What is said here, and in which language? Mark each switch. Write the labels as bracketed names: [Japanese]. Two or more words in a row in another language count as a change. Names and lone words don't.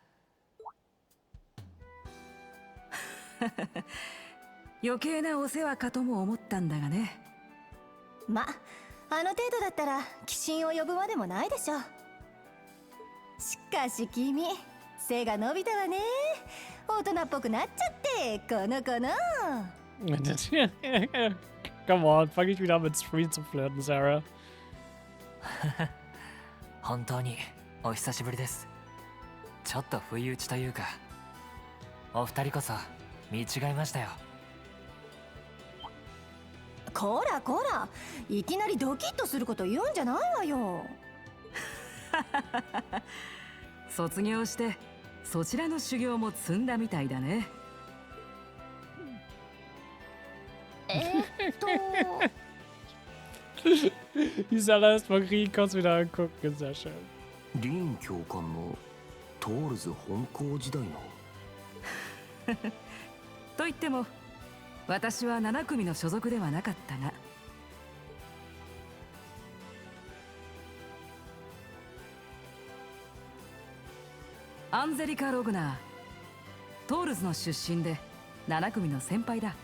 [Japanese] 余計なお世話かとも思ったんだがね。ま、あの程度だったら鬼神を呼ぶまでもないでしょ。しかし君、背が伸びたわね。大人っぽくなっちゃって、この子の。 [English] Come on, [German] fang ich wieder an mit Screen zu flirten, Sarah. [Japanese] 本当にお久しぶりです。ちょっと不意打ちというか、お二人こそ見違えましたよ。こらこら、いきなりドキッとすること言うんじゃないわよ。卒業してそちらの修行も積んだみたいだね。 [German] Die Sarah ist von Krieg, kannst wieder angucken, sehr schön. [Japanese] リン教官のトールズ本校時代のと言っても私は7組の所属ではなかったが、アンゼリカ・ログナー、トールズの出身で7組の先輩だ。